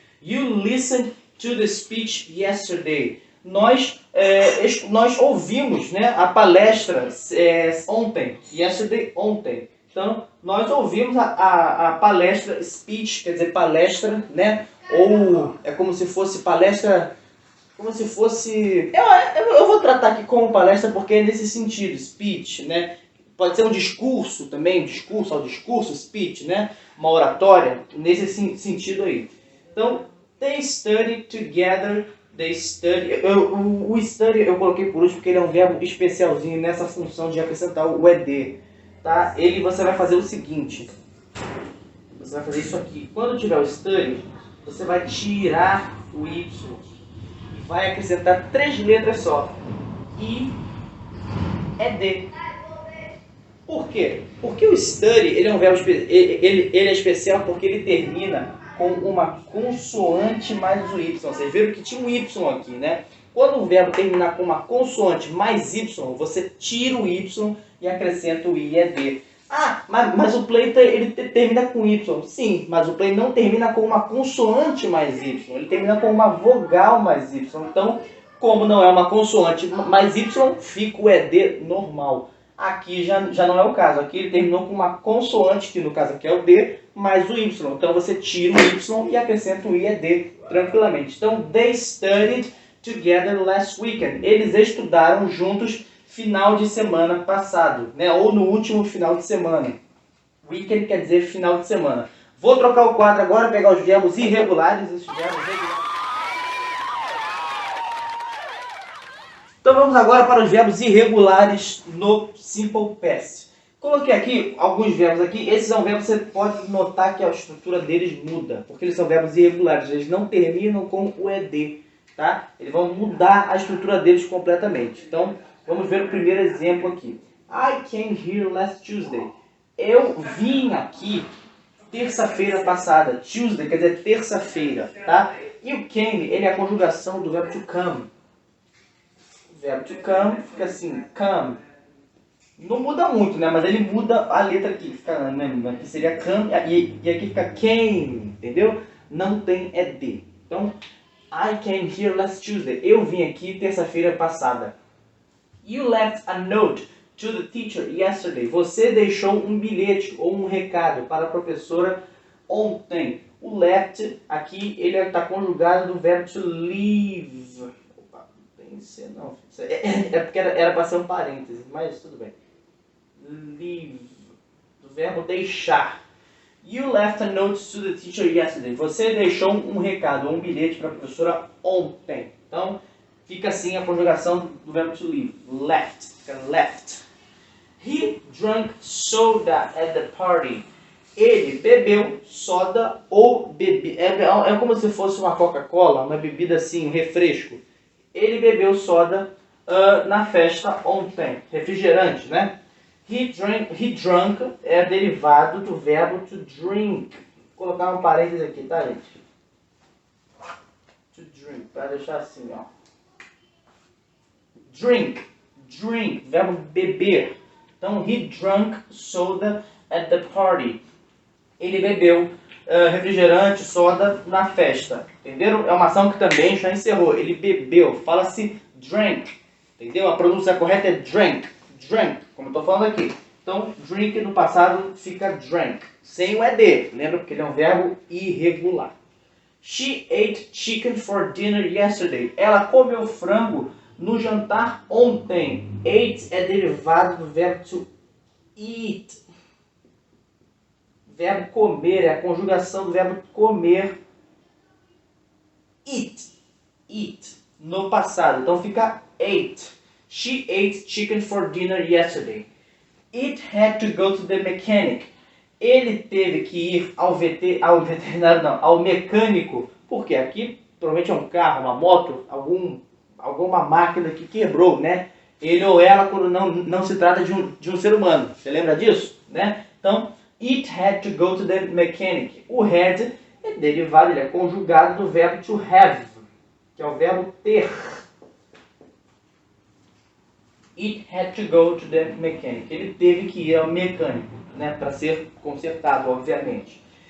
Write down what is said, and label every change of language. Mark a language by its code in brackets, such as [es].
[en] You listened to the speech yesterday. [pt] Nós ouvimos, né, a palestra ontem. Yesterday, ontem. Então, nós ouvimos a palestra, speech, quer dizer palestra, né? Ou é como se fosse palestra, como se fosse... Eu vou tratar aqui como palestra porque é nesse sentido, speech, né? Pode ser um discurso também, discurso, speech, né? Uma oratória, nesse sentido aí. [en] Então, they study together, they study... [pt] O study eu coloquei por último porque ele é um verbo especialzinho nessa função de acrescentar o ed. Tá? Você vai fazer o seguinte. Você vai fazer isso aqui. Quando tiver o study, você vai tirar o y e vai acrescentar 3 letras só. I, ed. Por quê? Porque o study ele é um verbo ele é especial porque ele termina com uma consoante mais o y. Vocês viram que tinha um y aqui, né? Quando o verbo terminar com uma consoante mais y, você tira o y e acrescenta o i e d. Ah, mas o play ele termina com y. Sim, mas o play não termina com uma consoante mais y. Ele termina com uma vogal mais y. Então, como não é uma consoante mais y, fica o ed normal. Aqui já não é o caso. Aqui ele terminou com uma consoante, que no caso aqui é o D, mais o Y. Então você tira o Y e acrescenta o I e D tranquilamente. [en] Então, they studied together last weekend. [pt] Eles estudaram juntos final de semana passado, né? Ou no último final de semana. Weekend quer dizer final de semana. Vou trocar o quadro agora, pegar os verbos irregulares. Os verbos regulares. Então vamos agora para os verbos irregulares no Simple Past. Coloquei aqui alguns verbos aqui. Esses são verbos que você pode notar que a estrutura deles muda, porque eles são verbos irregulares. Eles não terminam com o ed, tá? Eles vão mudar a estrutura deles completamente. Então vamos ver o primeiro exemplo aqui. [en] I came here last Tuesday. [pt] Eu vim aqui terça-feira passada. Tuesday quer dizer terça-feira, tá? E o came, ele é a conjugação do verbo to come. O verbo to come fica assim, come. Não muda muito, né? Mas ele muda a letra aqui. Fica, né? Aqui seria come e aqui fica came, entendeu? Não tem ed. [en] Então, I came here last Tuesday. [pt] Eu vim aqui terça-feira passada. [en] You left a note to the teacher yesterday. [pt] Você deixou um bilhete ou um recado para a professora ontem. O left aqui ele está conjugado do verbo to leave. Opa, não tem que ser não. É porque era para ser um parêntese, mas tudo bem. Leave, do verbo deixar. [en] You left a note to the teacher yesterday. [pt] Você deixou um recado ou um bilhete para a professora ontem. Então, fica assim a conjugação do verbo to leave. Left. Fica left. [en] He drank soda at the party. [pt] Ele bebeu soda ou é como se fosse uma Coca-Cola, uma bebida assim, um refresco. Ele bebeu soda na festa ontem. Refrigerante, né? [en] He drunk [pt] é derivado do verbo to drink. Vou colocar um parênteses aqui, tá, gente? To drink, para deixar assim, ó. Drink, verbo beber. [en] Então, he drank soda at the party. [pt] Ele bebeu refrigerante, soda na festa. Entenderam? É uma ação que também já encerrou. Ele bebeu. Fala-se drank. Entendeu? A pronúncia correta é drank. Drank, como eu estou falando aqui. Então, drink no passado fica drank. Sem o ED. Lembra? Porque ele é um verbo irregular. [en] She ate chicken for dinner yesterday. [pt] Ela comeu frango no jantar ontem. Ate é derivado do verbo to eat. Verbo comer, é a conjugação do verbo comer. Eat. No passado. Então fica ate. [en] She ate chicken for dinner yesterday. It had to go to the mechanic. [pt] Ele teve que ir ao veterinário, não, ao mecânico. Porque aqui provavelmente é um carro, uma moto, alguma máquina que quebrou, né? Ele ou ela, quando não se trata de um ser humano. Você lembra disso? Né? [en] Então, it had to go to the mechanic. [pt] O had é derivado, ele é conjugado do verbo to have, que é o verbo ter. [en] It had to go to the mechanic. [pt] Ele teve que ir ao mecânico, né, para ser consertado, obviamente.